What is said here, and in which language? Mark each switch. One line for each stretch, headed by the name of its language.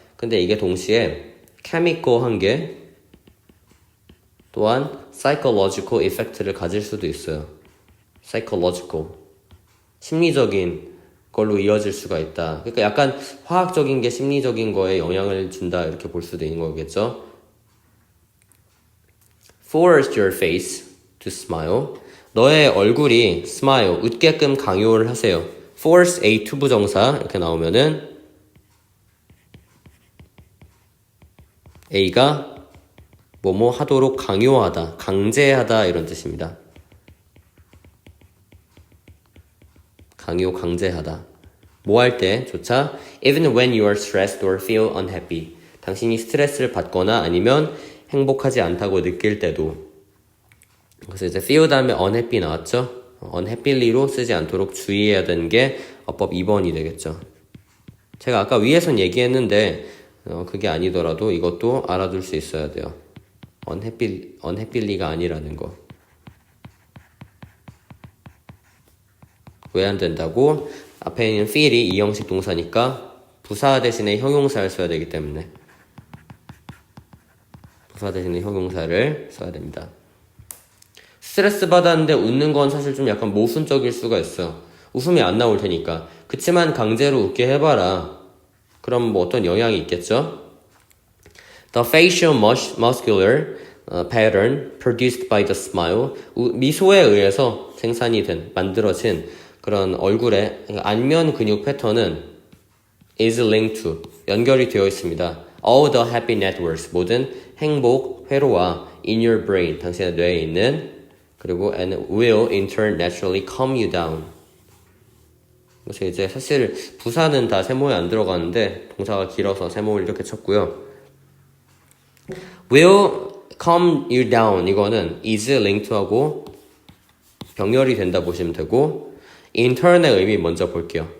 Korean: 근데 이게 동시에 chemical한 게 또한 psychological effect를 가질 수도 있어요.
English: psychological.
Korean: 심리적인 걸로 이어질 수가 있다. 그러니까 약간 화학적인 게 심리적인 거에 영향을 준다. 이렇게 볼 수도 있는 거겠죠.
English: Force your face to smile.
Korean: 너의 얼굴이 smile, 웃게끔 강요를 하세요. force a 투부정사 이렇게 나오면은 a가 뭐뭐 하도록 강요하다, 강제하다 이런 뜻입니다. 강요, 강제하다. 뭐 할 때 조차
English: even when you are stressed or feel unhappy.
Korean: 당신이 스트레스를 받거나 아니면 행복하지 않다고 느낄 때도. 그래서 이제 feel 다음에 unhappy 나왔죠? unhappy로 쓰지 않도록 주의해야 되는 게 어법 2번이 되겠죠. 제가 아까 위에선 얘기했는데 그게 아니더라도 이것도 알아둘 수 있어야 돼요. unhappy가 아니라는 거. 왜 안 된다고? 앞에 있는 feel이 이형식 동사니까 부사 대신에 형용사를 써야 되기 때문에 부사 대신에 형용사를 써야 됩니다. 스트레스 받았는데 웃는 건 사실 좀 약간 모순적일 수가 있어. 웃음이 안 나올 테니까. 그치만 강제로 웃게 해봐라. 그럼 뭐 어떤 영향이 있겠죠?
English: The facial muscular pattern produced by the smile.
Korean: 미소에 의해서 생산이 된, 만들어진 그런 얼굴의 안면 근육 패턴은
English: is linked to,
Korean: 연결이 되어 있습니다.
English: All the happy networks,
Korean: 모든 행복 회로와
English: in your brain,
Korean: 당신의 뇌에 있는, 그리고
English: and will in turn naturally calm you down.
Korean: 그래서 이제 사실 부사는 다 세모에 안 들어가는데 동사가 길어서 세모를 이렇게 쳤고요.
English: will calm you down.
Korean: 이거는 is linked 하고 병렬이 된다 보시면 되고 in turn의 의미 먼저 볼게요.